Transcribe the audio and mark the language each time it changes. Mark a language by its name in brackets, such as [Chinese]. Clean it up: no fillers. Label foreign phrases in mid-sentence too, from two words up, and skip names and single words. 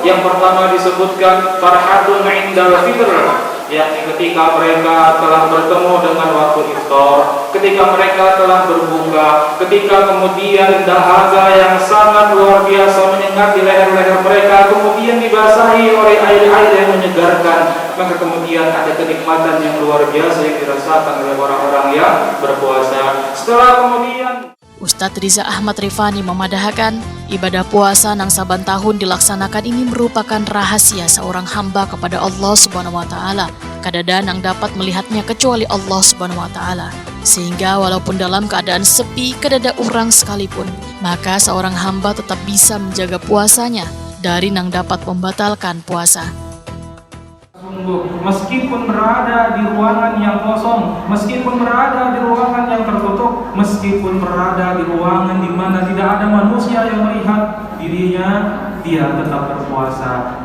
[Indonesian] Yang pertama disebutkan [Arabic] فرحة عند الفطر, [Indonesian] yakni ketika mereka telah bertemu dengan waktu iftar, ketika mereka telah berbuka, ketika kemudian dahaga yang sangat luar biasa menyengat di leher-leher mereka kemudian dibasahi oleh air-air yang menyegarkan, maka kemudian ada kenikmatan yang luar biasa yang dirasakan oleh orang-orang yang berpuasa. Setelah kemudian [Banjar] Ustadz Riza Ahmad Rifani memadahkan ibadah puasa nang saban tahun dilaksanakan ini merupakan rahasia seorang hamba kepada Allah [Arabic] سبحانه وتعالى. [Banjar] Kadada nang dapat melihatnya kecuali Allah [Arabic] سبحانه وتعالى. [Banjar] Sehingga walaupun dalam keadaan sepi kadada orang sekalipun, maka seorang hamba tetap bisa menjaga puasanya dari nang dapat membatalkan puasa. [Indonesian] Meskipun berada di ruangan yang kosong, meskipun berada di ruangan yang tertutup, meskipun berada di ruangan di mana tidak ada manusia yang melihat dirinya, dia tetap berpuasa.